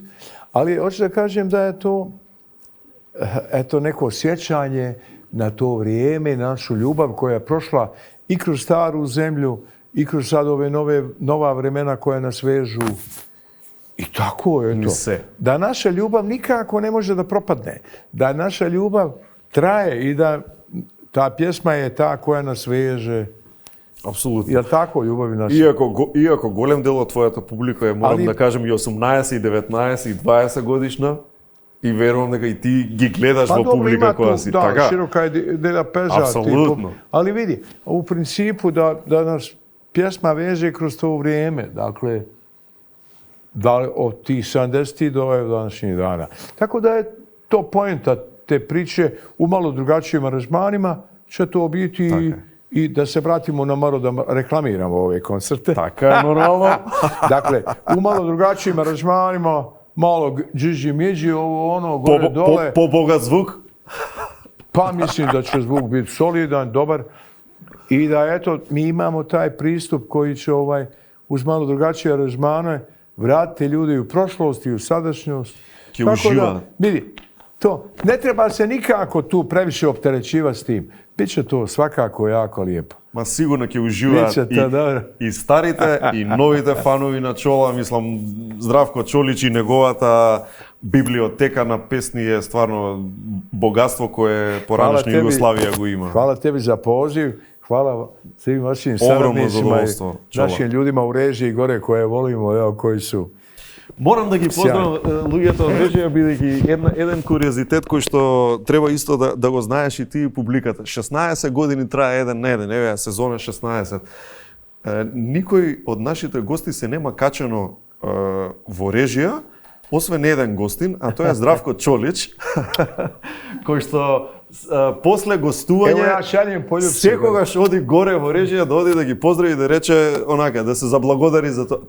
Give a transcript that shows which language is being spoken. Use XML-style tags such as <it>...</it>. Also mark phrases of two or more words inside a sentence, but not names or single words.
<sr>Ali hoću da kažem da je to neko sjećanje na to vrijeme, na našu ljubav koja je prošla i kroz staru zemlju i kroz sad ove nova vremena koja nas vežu. I tako je to. Da naša ljubav nikako ne može da propadne. Da naša ljubav traje i da ta pjesma je ta koja nas veže.</sr> <mk>Апсолутно.</mk> <sr>Jel tako, ljubavi naša?</sr> <mk>Иако голем дел од твојата публика е, морам да кажем, и 18, и 19, и 20 годишна, и верувам дека и ти ги гледаш во публика која си.</mk> <sr>Da, široka je lepeza. Apsolutno. Ali vidi, u principu da nas pjesma veže kroz to vrijeme. Dakle, od tih 70 do današnjih dana. Tako da je to poenta te priče u malo drugačijim aranžmanima će to biti i da se vratimo na malo da reklamiramo ove koncerte.</sr> <mk>Така е, нормално.</mk> <sr>Dakle, u malo drugačijim aranžmanima, malo džiđi-midži, ovo ono, gore dole.</sr> <mk>По-богат звук?</mk> <sr>Pa mislim da će zvuk biti solidan, dobar. I da eto, mi imamo taj pristup koji će uz malo drugačije aranžmane vratiti ljudi u prošlost i u sadašnjost.</sr> <mk>Ke uživa.</mk> <sr>Vidi, To, ne treba se nikako tu previše opterećivati s tim. Biće to svakako jako lijepo.</sr> <mk>Ма сигурно ќе уживаат и старите и новите фанови на Чола. Мислам, Здравко Чолич и неговата библиотека на песни е стварно богатство кое поранешна Југославија го има.</mk> <sr>Hvala tebi za poziv, hvala svim vašim saradnicima i našim ljudima u režiji gore koje volimo, evo, koji su.</sr> <mk>Морам да ги поздравам луѓето од режија, бидејќи еден куриозитет кој што треба исто да го знаеш и ти и публиката. 16 години трае еден на еден, еве сезона 16. Никој од нашите гости се нема качено во режија, освен еден гостин, а тоа е Здравко Чолич, кој што после гостување секогаш оди горе во режија да оди да ги поздрави, да рече онака, да се заблагодари за тоа.</mk>